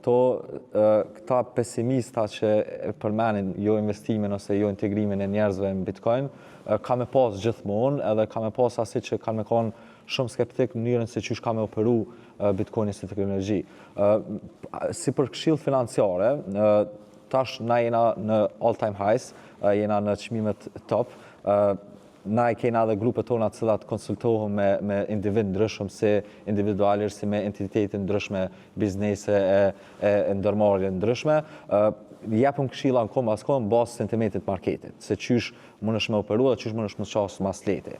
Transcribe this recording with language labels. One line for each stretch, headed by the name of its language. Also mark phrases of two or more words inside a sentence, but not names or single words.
Albanian: Këta pesimista që përmenin jo investimin ose jo integrimin e njerëzve në Bitcoin, ka me pas gjithmonë edhe ka me pas asi që kanë me konë shumë skeptik në mënyrën se çish ka me operu Bitcoini si teknologji. Si për këshill financiare, tash na jena në
English: all-time highs,
Albanian: jena në çmimet top. Na e kena edhe grupet tona të cilat konsultohen me individ ndryshëm si individualisht, si me entitete ndryshme, biznese e ndërmarrje ndryshme. Japëm këshilla në kohë mas kohë në bazë sentimentit marketit, se qysh mundesh me operu dhe qysh mundesh me qasë mas leti.